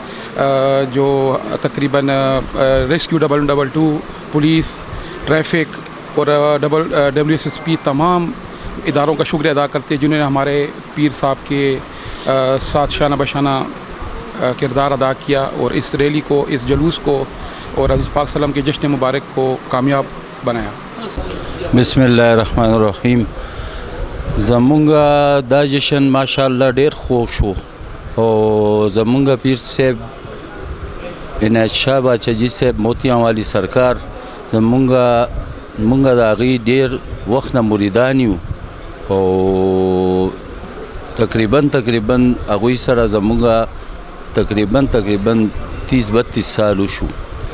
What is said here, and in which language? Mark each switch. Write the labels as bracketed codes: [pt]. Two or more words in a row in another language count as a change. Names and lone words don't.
[ur] جو تقریباً ریسکیو 222 پولیس، ٹریفک اور WSSP تمام اداروں کا شکریہ ادا کرتے ہیں جنہوں نے ہمارے پیر صاحب کے ساتھ شانہ بشانہ کردار ادا کیا، اور اس ریلی کو، اس جلوس کو، اور حضرت پاک صلی اللہ علیہ وسلم کے جشن مبارک کو کامیاب بنایا۔ [ar] بسم الله الرحمن الرحیم. [ps] زمونږ دا جشن ماشاءالله ډیر خوښ شو، او زمونږ پیر صاحب عنایت شاه باچاجي صاحب موتیان والی سرکار زمونږ د هغې ډیر وخت نه مریدان یو، او تقریبا هغوی سره زمونږ تقریبا 30-32 سال وشو.